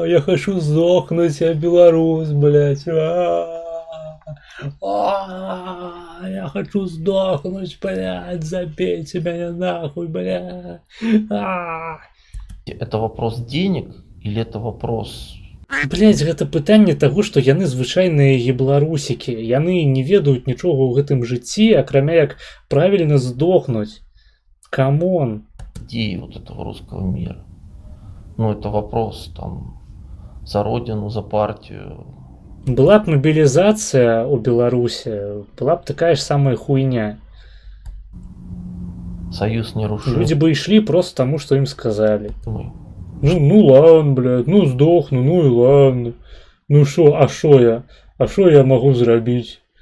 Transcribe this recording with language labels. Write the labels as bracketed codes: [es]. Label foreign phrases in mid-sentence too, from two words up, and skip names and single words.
[ru] я хочу сдохнуть, я белорус, блядь. Я хочу сдохнуть, блядь, забейте меня нахуй, блядь. Это вопрос денег или это вопрос... Блядь, [be] гэта пытанне таго, што яны звычайныя ебларусікі. Яны не ведаюць нічога ў гэтым жыцці, акрамя як правільна здохнуць. Камон. [ru] идеи вот этого русского мира. Ну, это вопрос там за родину, за партию. [be] Была б мобілізацыя ў Беларусі, была б такая ж самая хуйня. [ru] Союз не рушил. [be] Людзі бы ішлі просто таму, што ім сказалі. Мы. [ru] Ну ладно, блядь, ну здохну, ну і ладно. [be] Ну шо, а шо я? А шо я магу зрабіць?